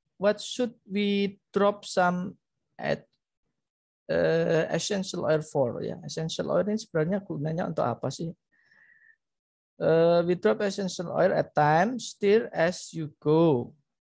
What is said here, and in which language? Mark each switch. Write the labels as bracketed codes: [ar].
[en] What should we drop some at essential oil for? [id] Ya, essential oil ini sebenarnya gunanya untuk apa sih? [en] We drop essential oil at time, stir as you go.